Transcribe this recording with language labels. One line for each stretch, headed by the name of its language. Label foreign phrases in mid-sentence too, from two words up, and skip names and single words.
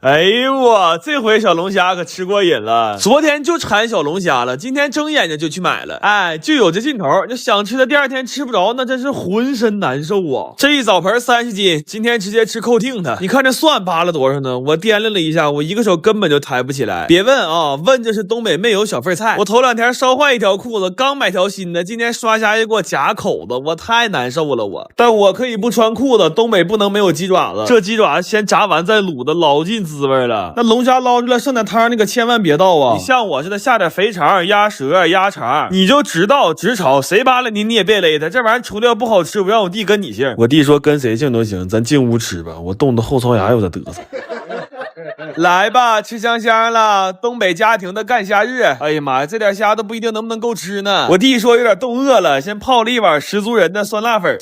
Chinese: 哎呦我這回小龍蝦可吃過癮了，昨天就饞小龍蝦了，今天睜眼睛就去買了。哎，就有这劲头，就想吃的第二天吃不着，那真是渾身難受啊。這一澡盆30斤，今天直接吃扣挺的。你看這蒜扒了多少呢？我掂量了一下，我一個手根本就抬不起來。別問啊，問這是東北沒有小份菜。我頭2天燒壞一條褲子，剛買條新的，今天刷蝦又給我夾口子，我太難受了我。但我可以不穿褲子，東北不能沒有雞爪子。這雞爪子先炸完再滷的，老盡滋味了。那龍蝦撈出來剩點湯，那個千萬別倒啊！你像我似的下點肥腸、鴨舌、鴨腸，你就直倒直炒，誰扒拉你也別勒他。這玩意兒除了不好吃，不讓我弟跟你姓。我弟說跟誰姓都行，咱進屋吃吧。我冻得後槽牙有點嘚瑟。來吧，吃香香了，東北家庭的乾蝦日。哎呀媽呀，這點蝦都不一定能不能夠吃呢。我弟說有點凍餓了，先泡了一碗十足人的酸辣粉。